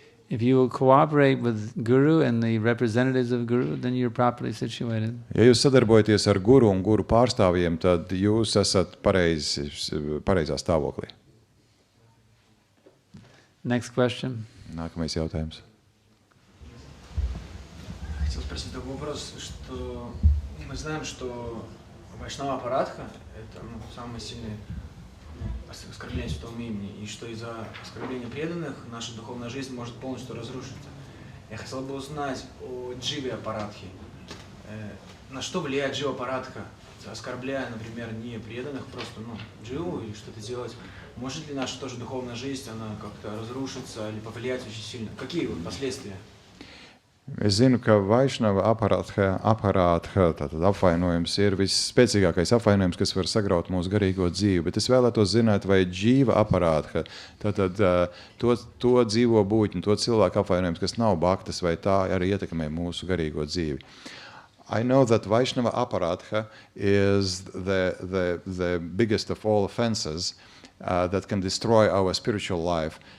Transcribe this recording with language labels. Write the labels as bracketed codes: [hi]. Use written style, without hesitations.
[en] If you will cooperate with Guru and the representatives of Guru, then you're properly situated. [lv] Ja jūs sadarbojaties ar Guru un Guru pārstāvjiem, tad jūs esat pareizā stāvoklī. [en] Next question. [lv] Nākamais jautājums. [ru] Хотел спросить такой вопрос, что мы знаем, что Вайшнава Апарадха – это самое сильное оскорбление святого имени, и что из-за оскорбления преданных наша духовная жизнь может полностью разрушиться. Я хотел бы узнать о Дживе Апарадхе. На что влияет Джива Апарадха, оскорбляя, например, не преданных, просто Дживу и что-то делать? Может ли наша тоже духовная жизнь, она как-то разрушится или повлиять очень сильно? Какие последствия? [lv] Es zinu, ka Vaišnava aparātha tātad apvainojums ir visspēcīgākais apvainojums, kas var sagraut mūsu garīgo dzīvi, bet es vēlētos zināt, vai džīva aparātha, tātad to dzīvo būtņu, to cilvēku apvainojums, kas nav bhaktas, vai tā arī ietekmē mūsu garīgo dzīvi. [en] I know that Vaishnava aparatha is the biggest of all offenses that can destroy our spiritual life.